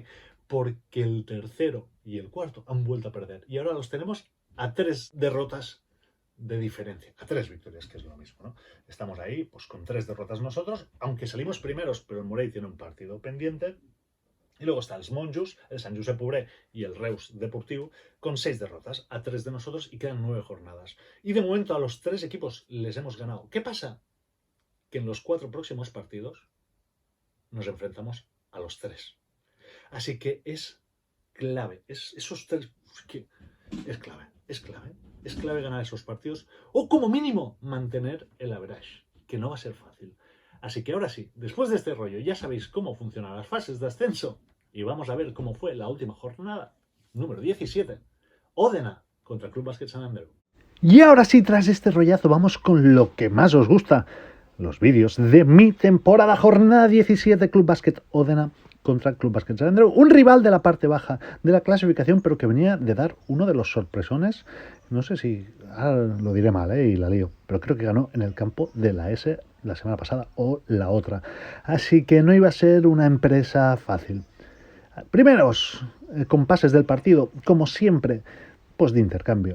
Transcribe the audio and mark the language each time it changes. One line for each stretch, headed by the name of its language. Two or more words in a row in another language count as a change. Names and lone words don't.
Spanish: Porque el tercero y el cuarto han vuelto a perder. Y ahora los tenemos a 3 derrotas de diferencia, a 3 victorias, que es lo mismo, ¿no? Estamos ahí, pues con 3 derrotas nosotros, aunque salimos primeros, pero el Morell tiene un partido pendiente. Y luego está el Monjos, el Sant Josep Obrer y el Reus Deportiu con 6 derrotas, a 3 de nosotros y quedan 9 jornadas. Y de momento a los 3 equipos les hemos ganado. ¿Qué pasa? Que en los 4 próximos partidos nos enfrentamos a los 3. Así que es clave, esos 3, es clave, es clave. Es clave ganar esos partidos o como mínimo mantener el average, que no va a ser fácil. Así que ahora sí, después de este rollo ya sabéis cómo funcionan las fases de ascenso y vamos a ver cómo fue la última jornada, número 17, Òdena contra Club Bàsquet Sant Andreu. Y ahora sí, tras este rollazo, vamos con lo que más os gusta, los vídeos de mi temporada, jornada 17, Club Bàsquet Òdena contra Club Bàsquet Sant Andreu, un rival de la parte baja de la clasificación, pero que venía de dar uno de los sorpresones, no sé si, lo diré mal, y la lío, pero creo que ganó en el campo de la S la semana pasada o la otra, así que no iba a ser una empresa fácil. Primeros compases del partido, como siempre, pues de intercambio.